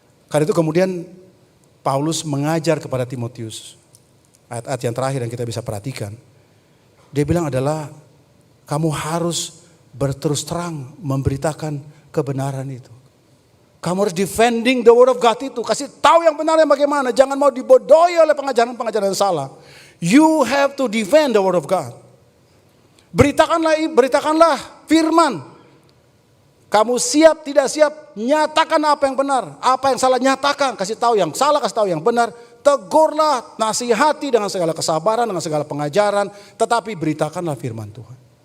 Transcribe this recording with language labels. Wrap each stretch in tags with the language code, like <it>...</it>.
<id>Karena itu kemudian Paulus mengajar kepada Timotius, ayat-ayat yang terakhir yang kita bisa perhatikan. Dia bilang adalah, kamu harus berterus terang memberitakan kebenaran itu. Kamu harus</id> <en>defending the word of God</en> <id>itu. Kasih tahu yang benar yang bagaimana. Jangan mau dibodohi oleh pengajaran-pengajaran yang salah.</id> <en>You have to defend the word of God.</en> <id>Beritakanlah firman. Kamu siap tidak siap, nyatakan apa yang benar. Apa yang salah nyatakan. Kasih tahu yang salah, kasih tahu yang benar. Tegurlah, nasihati dengan segala kesabaran, dengan segala pengajaran. Tetapi beritakanlah firman Tuhan.</id>